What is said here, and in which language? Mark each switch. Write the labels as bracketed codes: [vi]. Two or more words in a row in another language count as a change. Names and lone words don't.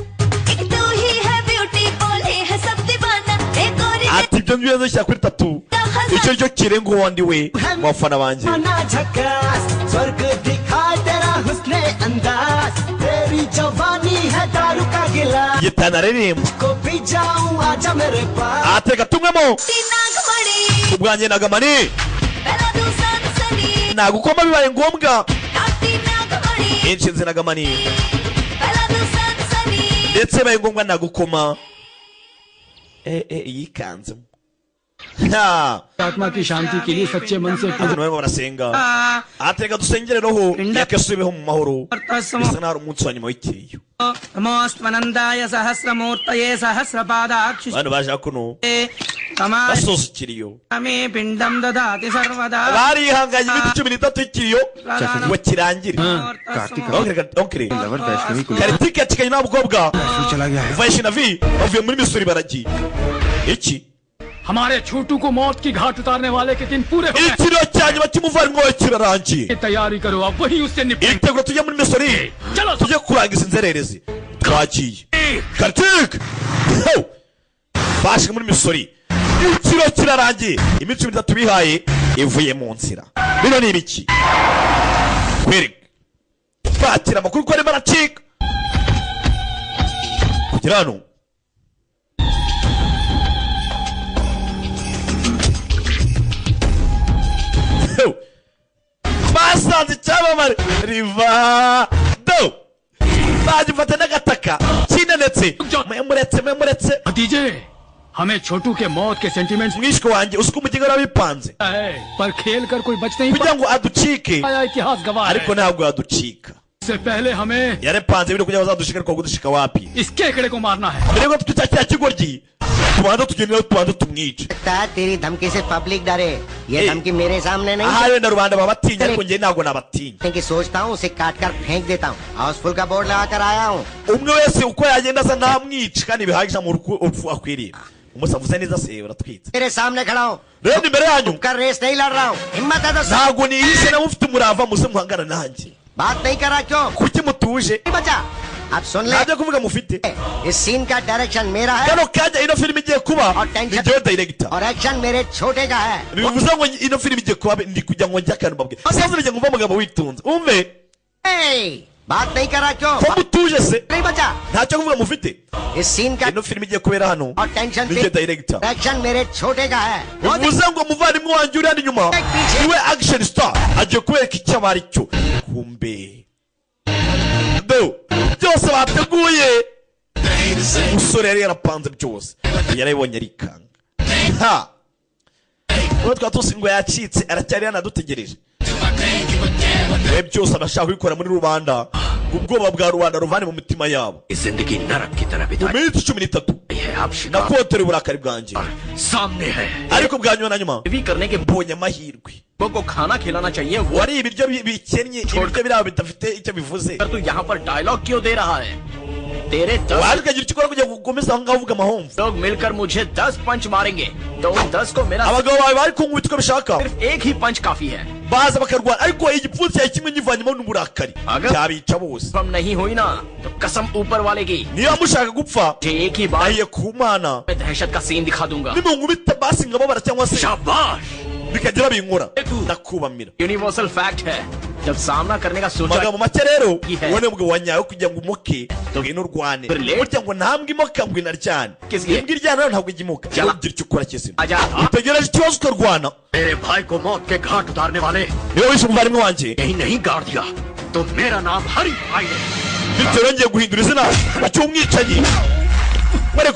[rw] ati ibyo ngibyo nshyira kuri tatu icyo cyo kirenga uwandi we mu bafana banjye gitana aririmba ateka tumwemo ubwanjye Nagamani nagukoma bibaye ngombwa inshinzi Nagamani ndetse bibaye ngombwa nagukoma yikanzemo [hi] आत्मा की शांति के लिए सच्चे मन से [rw] abantu barimo barasenga atereka dusengere roho yake subiho mu mahoro bisa naho umunsi wa nyuma w'ikiriyo [sa] नमोस्तनंदाय सहस्रमूर्तये सहस्रपादाक्षि [rw] abantu baje kuno basoza ikiriyo [sa] मे पिंडम ददाति सर्वदा [rw] barihanganye iminsi 13 y'ikiriyo ngo kirangire kari tiketi kanye n'abukobwa Vaishnavi bavuye muri Missouri baragiye iki [hi] हमारे छोटू को मौत की घाट उतारने वाले के दिन पूरे हो गए। [rw] ikiriyo cya nyuma cy'umuvanwa kirarangiye [hi] तैयारी करो अब वही उससे निपटेंगे। [rw] itegura tujye muri Missouri tujye kurangiza inzererezi twagiye Kartik bashike muri Missouri ikiriyo kirarangiye iminsi 13 bihaye ivuye mu nzira bino ni ibiki kwereka twakira amakuru ko arimo aracika kugira hano basanze icyamamare riva do bagifata n'agataka kinenetse mwemuretse [hi] भतीजे हमें छोटू के मौत के सेंटिमेंट्स [rw] mwishwe wanjye usiko umugingo arabipanze [hi] पर खेल कर कोई बच नहीं [rw] kugira ngo aducike [hi] इतिहास गवाह [rw] ariko ntabwo yaducika [hi] इससे पहले हमें [rw] yarepanze ibintu kugira ngo azadushike ariko kudushika wapi [hi] इस केकड़े को मारना है [rw] mbere yuko twita kiriya kigoryi tubanza tugendera tubanza tumwice [hi] तेरी धमकी से पब्लिक डरे ये धमकी मेरे सामने नहीं [rw] aha wenda rubanda babatinya ariko njye ntabwo nabatinya [hi] कि सोचता हूँ उसे काट कर फेंक देता हूँ हाउसफुल का बोर्ड लगा कर आया हूँ [rw] umwe wese uko yagenda asa ntamwica kandi bihagije mu urupfu akwiriye umusavuze neza se uratwitse [hi] तेरे सामने खड़ा हूँ [rw] rero imbere yanyu [hi] कर रेस नहीं लड़ रहा हूँ हिम्मत है तो [rw] ntabwo nihishe nawe ufite umurava muze muhangana nanjye [hi] बात नहीं कर रहा क्यों [rw] kuki mutuje [hi] बचा अब सुन ले [rw] ntabyo kuvuga mufite [hi] इस सीन का डायरेक्शन मेरा है [rw] kano kajya ino filime igiye kuba ni jyewe director [hi] और एक्शन मेरे छोटे का है [rw] bivuze ngo ino filime igiye kuba ndi kugira ngo njye akantu mbabwe sasa nijye ngumva umugabo witunze umve [hi] बात नहीं कर रहा क्यों [rw] ko mutuje se [hi] नहीं बचा [rw] ntacyo kuvuga mufite [hi] इस सीन का [rw] ino filime igiye kubera hano [hi] और टेंशन [rw] ni jye director [hi] एक्शन मेरे छोटे का है [rw] bivuze ngo umuvandimwe wanjye uri hano inyuma niwe [en] action star [rw] agiye kubereka icyo aba ari cyo kumbe do byose bateguye umusore yari yarapanze byose yarabibonye arikanga ha uwo twaba tuzi ngo yacitse aracyari yanadutegereje we byose abashaka kubikora muri rubanda ubwoba bwa rubanda ruvane mu mitima yabo [hi] जिंदगी नरक की तरह [rw] mu [hi] बिताई [rw] minsi 13 [hi] है आप शिकार [rw] nakotere uburakari bwanjye [hi] सामने है [rw] ariko bwa nyuma na nyuma [hi] भी करने के [rw] mbonye amahirwe [hi] को खाना खिलाना चाहिए वो [rw] wari ibiryo bikennye ibiryo biraho bidafite icyo bivuze [hi] तू यहाँ पर डायलॉग क्यों दे रहा है तेरे 10 [rw] wari ukagira icyo ukora kugira ngo ukomeze aho ngaho uvuga amahomvu [hi] लोग मिलकर मुझे 10 पंच मारेंगे तो उन 10 को मेरा [rw] abagabo bawe bari kunkubita uko bishaka [hi] सिर्फ एक ही पंच काफी है [rw] baza bakarwana ariko igipfunsi cyawe kimwe nyivanyemo n'uburakari cyabica bose [hi] हम नहीं हुई ना तो कसम ऊपर वाले की [rw] niba mushaka gupfa [hi] एक ही बार [rw] ahiye ku mana [hi] मैं दहशत का सीन दिखा दूंगा [rw] nimunkubita basi nkababara cyangwa se [hi] शाबाश [rw] bikagira binkora ndakubamira [en] universal fact [hi] है जब सामना करने का सोचा [rw] amagambo make rero Ihe. ubone umugabo wanyawe kugira ngo umuke ngwino urwane burya ngo ntambwe imoka ngo inaryane Kiziye. imbwa iryana ntabwo ijya imoka Jala. ugira icyo ukora kizima [hi] आजा [rw] utegereje ikibazo ukarwana [hi] मेरे भाई को मौत के घाट उतारने वाले [rw] niba wishe umuvandimwe wanjye [hi] यही नहीं गाड़ दिया तो मेरा नाम हरी भाई है [rw] bityo yongeye guhindura izina bacyumwicanyi